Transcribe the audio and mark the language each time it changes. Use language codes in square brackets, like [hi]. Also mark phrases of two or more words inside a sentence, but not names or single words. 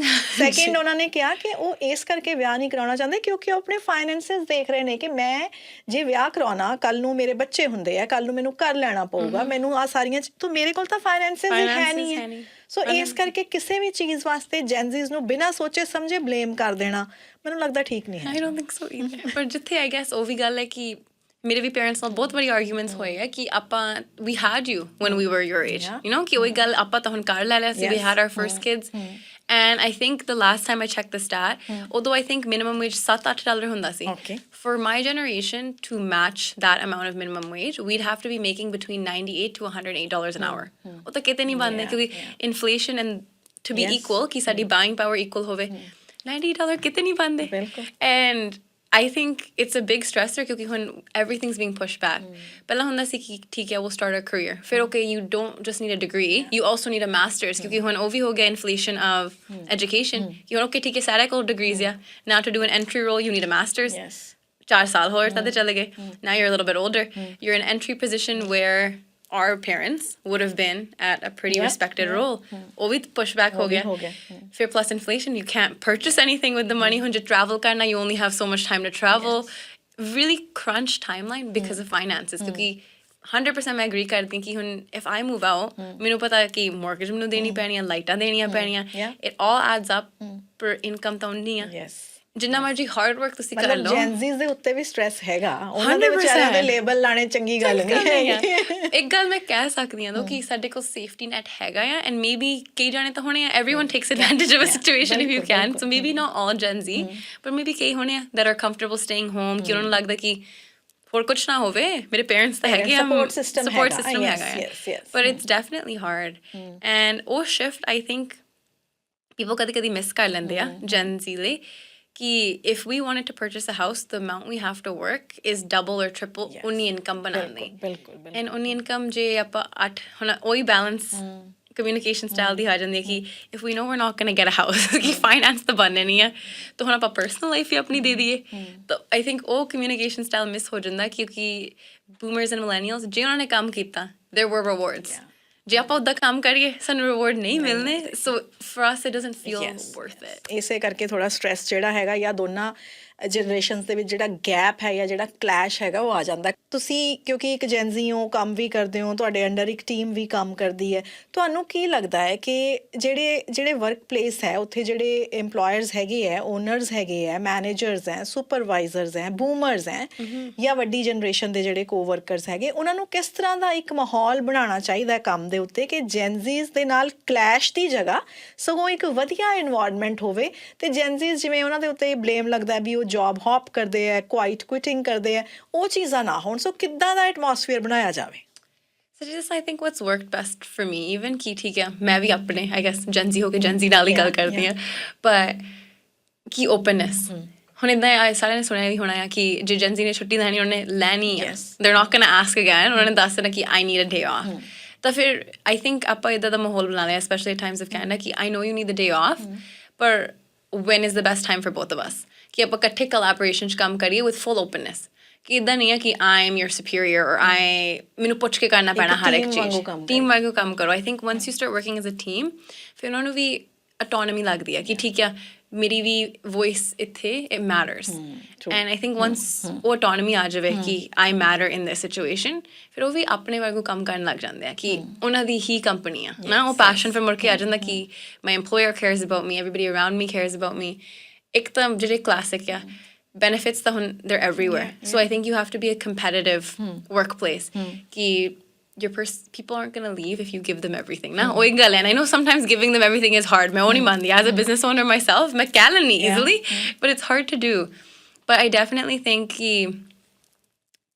[pa] ਸੈਕਿੰਡ ਉਹਨਾਂ ਨੇ ਕਿਹਾ ਕਿ ਉਹ ਇਸ ਕਰਕੇ ਵਿਆਹ ਨਹੀਂ ਕਰਾਉਣਾ ਚਾਹੁੰਦੇ ਕਿਉਂਕਿ ਉਹ ਆਪਣੇ ਫਾਈਨੈਂਸਿਸ ਦੇਖ ਰਹੇ ਨੇ ਕਿ ਮੈਂ ਜੇ ਵਿਆਹ ਕਰਾਉਣਾ ਕੱਲ ਨੂੰ ਮੇਰੇ ਬੱਚੇ ਹੁੰਦੇ ਆ, ਕੱਲ ਨੂੰ ਮੈਨੂੰ ਘਰ ਲੈਣਾ ਪਊਗਾ, ਮੈਨੂੰ ਆ ਸਾਰੀਆਂ ਤਾਂ ਮੇਰੇ ਕੋਲ ਤਾਂ ਫਾਈਨੈਂਸਿਸ ਹੀ ਹੈ ਨਹੀਂ ਹੈ। ਸੋ ਇਸ ਕਰਕੇ ਕਿਸੇ ਵੀ ਚੀਜ਼ ਵਾਸਤੇ ਜੈਨਜ਼ੀਜ਼ ਨੂੰ ਬਿਨਾਂ ਸੋਚੇ ਸਮਝੇ ਬਲੇਮ ਕਰ ਦੇਣਾ ਮੈਨੂੰ ਲੱਗਦਾ ਠੀਕ ਨਹੀਂ ਹੈ। [en] I don't think so either. [pa] ਪਰ ਜਿੱਥੇ [en] I guess [pa] ਉਹ ਵੀ ਗੱਲ ਹੈ ਕਿ ਮੇਰੇ ਵੀ ਪੇਰੈਂਟਸ ਨਾਲ ਬਹੁਤ ਵਾਰੀ ਆਰਗੂਮੈਂਟਸ ਹੋਏ ਹੈ ਕਿ ਆਪਾਂ [en] we had you when we were your age, you know, [pa] ਕਿ ਉਹੀ ਗੱਲ ਆਪਾਂ ਤਾਂ ਹੁਣ ਕਰ ਲੈ ਲਿਆ ਸੀ, [en] we had our first kids, and I think the last time I checked the stat, although I think minimum wage $7-8 [pa] ਹੁੰਦਾ ਸੀ, [en] for my generation to match that amount of minimum wage we'd have to be making between $98 to $108 an hour। [pa] ਉਹ ਤਾਂ ਕਿਤੇ ਨਹੀਂ ਬਣਦੇ ਕਿਉਂਕਿ [en] inflation and to be equal [pa] ਕਿ ਸਾਡੀ [en] buying power equal [pa] ਹੋਵੇ, $98 ਕਿਤੇ ਨਹੀਂ ਬਣਦੇ। [en] and I think it's a big stressor [pa] ਕਿਉਂਕਿ ਹੁਣ [en] everything's being pushed back। [pa] ਪਹਿਲਾਂ ਹੁੰਦਾ ਸੀ ਕਿ ਠੀਕ ਹੈ [en] we'll start a career, [pa] ਫਿਰ [en] okay you don't just need a degree, you also need a master's [pa] ਕਿਉਂਕਿ ਹੁਣ ਉਹ ਵੀ ਹੋ ਗਿਆ [en] inflation of education [pa] ਕਿ ਹੁਣ okay ਠੀਕ ਹੈ ਸਾਰੇ ਕੋਲ degrees ਆ, [en] now to do an entry role you need a master's, [pa] 4 ਸਾਲ ਹੋਰ ਤਾਂ ਚਲੇ ਗਏ, [en] now you're a little bit older, you're in an entry position where our parents would have been at a pretty respected role, [pa] ਉਹ ਵੀ pushback ਹੋ ਗਿਆ। [en] ਫਿਰ plus inflation, you can't purchase anything with the money, [pa] ਹੁਣ ਜੇ travel ਕਰਨਾ [en] you only have so much time to travel, really crunch timeline because of finances [pa] ਕਿਉਂਕਿ 100% ਮੈਂ agree ਕਰਦੀ ਕਿ ਹੁਣ [en] if I move out [pa] ਮੈਨੂੰ ਪਤਾ ਕਿ mortgage ਮੈਨੂੰ ਦੇਣੀ ਪੈਣੀ ਆ, ਲਾਈਟਾਂ ਦੇਣੀਆਂ ਪੈਣੀਆਂ, [en] it all adds up, [pa] ਪਰ income ਤਾਂ ਉਨੀ ਆ। ਜਿੰਨਾ ਮਰਜੀ ਹਾਰਡ ਵਰਕ ਤੁਸੀਂ ਕਰ ਲਓ, ਜੈਨਜ਼ੀਜ਼ ਦੇ ਉੱਤੇ ਵੀ ਸਟ੍ਰੈਸ ਹੈਗਾ, ਉਹਨਾਂ ਦੇ ਵਿਚਾਰਿਆਂ ਦੇ ਲੇਬਲ ਲਾਣੇ ਚੰਗੀ ਗੱਲ ਨਹੀਂ ਹੈ। ਇੱਕ ਗੱਲ ਮੈਂ ਕਹਿ ਸਕਦੀ ਹਾਂ ਕਿ ਸਾਡੇ ਕੋਲ ਸੇਫਟੀ ਨੈਟ ਹੈਗਾ ਆ, [en] and maybe [pa] ਕਈ ਜਾਣੇ ਤਾਂ ਹੋਣੇ ਆ, [en] everyone takes advantage of a situation if you can, so maybe not all Gen Z, but maybe [pa] ਕਈ ਹੋਣੇ ਆ [en] that are comfortable staying home [pa] ਕਿ ਉਹਨਾਂ ਨੂੰ ਲੱਗਦਾ ਕਿ ਹੋਰ ਕੁਛ ਨਾ ਹੋਵੇ, ਮੇਰੇ ਪੇਰੈਂਟਸ ਤਾਂ ਹੈਗੇ ਆ, [en] support system [pa] ਹੈਗਾ ਆ, [en] but it's definitely hard, and ਉਹ shift I think people [pa] ਕਦੀ ਮਿਸ ਕਰ ਲੈਂਦੇ ਆ [en] Gen Z [pa] ਲਈ ਕਿ [en] if we wanted to purchase a house, the amount we have to work is double or triple [pa] ਉਨੀ ਇਨਕਮ ਬਣਾਉਣ ਲਈ, [en] and [pa] ਉਨੀ ਇਨਕਮ ਜੇ ਆਪਾਂ 8 ਹੁਣ ਉਹੀ [en] balance communication style [pa] ਦੀ ਆ ਜਾਂਦੀ ਹੈ ਕਿ [en] if we know we're not going to get a house [pa] ਕਿ ਫਾਈਨੈਂਸ ਤਾਂ ਬਣਨੇ ਨਹੀਂ ਆ, ਤਾਂ ਹੁਣ ਆਪਾਂ [en] personal life [pa] ਵੀ ਆਪਣੀ ਦੇ ਦਈਏ, ਤਾਂ [en] I think [pa] ਉਹ [en] communication style [pa] ਮਿਸ ਹੋ ਜਾਂਦਾ ਕਿਉਂਕਿ [en] boomers and millennials [pa] ਜੇ ਉਹਨਾਂ ਨੇ ਕੰਮ ਕੀਤਾ [en] there were rewards, [pa] ਜੇ ਆਪਾਂ ਉੱਦਾਂ ਕੰਮ ਕਰੀਏ ਸਾਨੂੰ ਰਿਵਾਰਡ ਨਹੀਂ ਮਿਲਨੇ, ਸੋ [en] for us it doesn't feel worth it. [pa] ਇਸੇ ਕਰਕੇ ਥੋੜਾ ਸਟ੍ਰੈਸ ਜਿਹੜਾ ਹੈਗਾ ਜਾਂ ਦੋਨਾਂ ਜਨਰੇਸ਼ਨਸ ਦੇ ਵਿੱਚ ਜਿਹੜਾ ਗੈਪ ਹੈ ਜਾਂ ਜਿਹੜਾ ਕਲੈਸ਼ ਹੈਗਾ ਉਹ ਆ ਜਾਂਦਾ। ਤੁਸੀਂ ਕਿਉਂਕਿ ਇੱਕ ਜੈਨਜ਼ੀ ਹੋ, ਕੰਮ ਵੀ ਕਰਦੇ ਹੋ, ਤੁਹਾਡੇ ਅੰਡਰ ਇੱਕ ਟੀਮ ਵੀ ਕੰਮ ਕਰਦੀ ਹੈ, ਤੁਹਾਨੂੰ ਕੀ ਲੱਗਦਾ ਹੈ ਕਿ ਜਿਹੜੇ [en] work place [pa] ਹੈ ਉੱਥੇ ਜਿਹੜੇ EMPLOYERS ਹੈਗੇ ਹੈ, ਓਨਰਸ ਹੈਗੇ ਹੈ, ਮੈਨੇਜਰਸ ਹੈ, ਸੁਪਰਵਾਈਜ਼ਰਸ ਹੈ, ਬੂਮਰਸ ਹੈ ਜਾਂ ਵੱਡੀ ਜਨਰੇਸ਼ਨ ਦੇ ਜਿਹੜੇ ਕੋਵਰਕਰਸ ਹੈਗੇ, ਉਹਨਾਂ ਨੂੰ ਕਿਸ ਤਰ੍ਹਾਂ ਦਾ ਇੱਕ ਮਾਹੌਲ ਬਣਾਉਣਾ ਚਾਹੀਦਾ ਕੰਮ ਦੇ ਉੱਤੇ ਕਿ ਜੈਨਜ਼ੀਜ਼ ਦੇ ਨਾਲ ਕਲੈਸ਼ ਦੀ ਜਗ੍ਹਾ ਸਗੋਂ ਇੱਕ ਵਧੀਆ ਇਨਵਾਇਰਨਮੈਂਟ ਹੋਵੇ, ਤੇ ਜੈਨਜ਼ੀਜ਼ ਜਿਵੇਂ ਉਹਨਾਂ ਦੇ ਉੱਤੇ ਬਲੇਮ ਲੱਗਦਾ ਵੀ ਉਹ [en] job hop [pa] ਕਰਦੇ ਹੈ, [en] quiet quitting [pa] ਕਰਦੇ ਹੈ, ਉਹ ਚੀਜ਼ਾਂ ਨਾ ਹੋਣ। ਸੋ ਕਿੱਦਾਂ ਦਾ ਐਟਮੋਸਫੀਅਰ ਬਣਾਇਆ ਜਾਵੇ? [en] So just I think what's worked best for me, even [pa] ਕਿ ਠੀਕ ਹੈ ਮੈਂ ਵੀ ਆਪਣੇ [en] I guess Gen Z [pa] ਹੋ ਕੇ Gen Z ਨਾਲ ਹੀ ਗੱਲ ਕਰਦੀ ਹਾਂ, [en] but ਕੀ openness, [pa] ਹੁਣ ਇੱਦਾਂ ਸਾਰਿਆਂ ਨੇ ਸੁਣਿਆ ਵੀ ਹੋਣਾ ਆ ਕਿ ਜੇ Gen Z ਨੇ ਛੁੱਟੀ ਲੈਣੀ ਉਹਨੇ ਲੈਣੀ ਆ, [en] they're not gonna ask again, [pa] ਉਹਨਾਂ ਨੇ ਦੱਸ ਦੇਣਾ ਕਿ [en] I need a day off, [pa] ਤਾਂ ਫਿਰ [en] I think [pa] ਆਪਾਂ ਇੱਦਾਂ ਦਾ ਮਾਹੌਲ ਬਣਾ ਲਿਆ [en] especially at times of Canada ਕਿ I know you need the day off, ਪਰ when is the best time for both of us [pa] ਕਿ ਆਪਾਂ ਇਕੱਠੇ collaboration 'ਚ ਕੰਮ ਕਰੀਏ [en] with full openness, [pa] ਕਿ ਇੱਦਾਂ ਨਹੀਂ ਹੈ ਕਿ [en] I am your superior or [pa] ਮੈਨੂੰ ਪੁੱਛ ਕੇ ਕਰਨਾ ਪੈਣਾ ਹਰ ਇੱਕ ਚੀਜ਼, ਟੀਮ ਵਾਂਗੂ ਕੰਮ ਕਰੋ। [en] I think once you start working as a team [pa] ਫਿਰ ਉਹਨਾਂ ਨੂੰ ਵੀ autonomy ਲੱਗਦੀ ਹੈ ਕਿ ਠੀਕ ਆ ਮੇਰੀ ਵੀ voice ਇੱਥੇ [en] it matters, and I think once ਉਹ autonomy [pa] ਆ ਜਾਵੇ ਕਿ [en] I matter in this situation, [pa] ਫਿਰ ਉਹ ਵੀ ਆਪਣੇ ਵਾਂਗੂ ਕੰਮ ਕਰਨ ਲੱਗ ਜਾਂਦੇ ਆ ਕਿ ਉਹਨਾਂ ਦੀ ਹੀ ਕੰਪਨੀ ਆ ਨਾ, ਉਹ passion ਫਿਰ ਮੁੜ ਕੇ ਆ ਜਾਂਦਾ ਕਿ [en] my employer cares about me, everybody around me cares about me। [pa] ਇੱਕ ਤਾਂ ਜਿਹੜੇ classic ਆ benefits ਤਾਂ ਹੁਣ [en] they're everywhere, so I think you have to be a competitive workplace ਕਿ people aren't going to leave if you give them everything [pa] ਨਾ, ਉਹੀ ਗੱਲ ਹੈ। [en] I know sometimes giving them everything is hard, [pa] ਮੈਂ ਉਹ ਨਹੀਂ ਮੰਨਦੀ, [en] as a business owner myself [pa] ਮੈਂ ਕਹਿ ਲੈਂਦੀ [en] easily, but it's hard to do, but I definitely think [pa] ਕਿ ਇੱਦਾਂ again ਆਪਾਂ